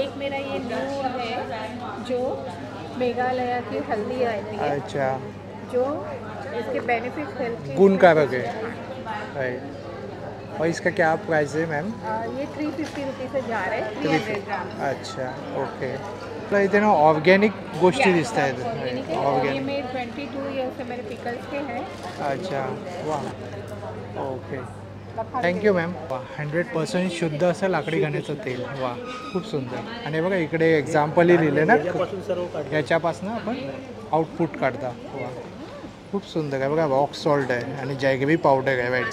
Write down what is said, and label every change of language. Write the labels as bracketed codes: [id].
[hi] एक मेरा ये न्यू है जो मेघालय की हल्दी आती है अच्छा जो इसके बेनिफिट हेल्थ के गुणकारक है राइट. और इसका क्या प्राइस है मैम? ये 350 रुपीज़ से जा रहे हैं 300 ग्राम. अच्छा ओके. [mr] आपल्या इथे ना ऑर्गॅनिक गोष्टी दिसत आहेत. [hi] ये [en] Organic. [hi] मेरे 22 ईयर्स से मेरे पिकल्स के हैं. अच्छा वाह ओके थँक्यू मॅम. [mr] 100% शुद्ध असं लाकडी घाण्याचं तेल. वा खूप सुंदर. आणि बघा इकडे एक्झाम्पलही लिहिले ना याच्यापासून आपण आउटपुट काढता. वा खूप सुंदर आहे बघा. रॉक सॉल्ट आहे आणि जॅगरी पावडर आहे राईट.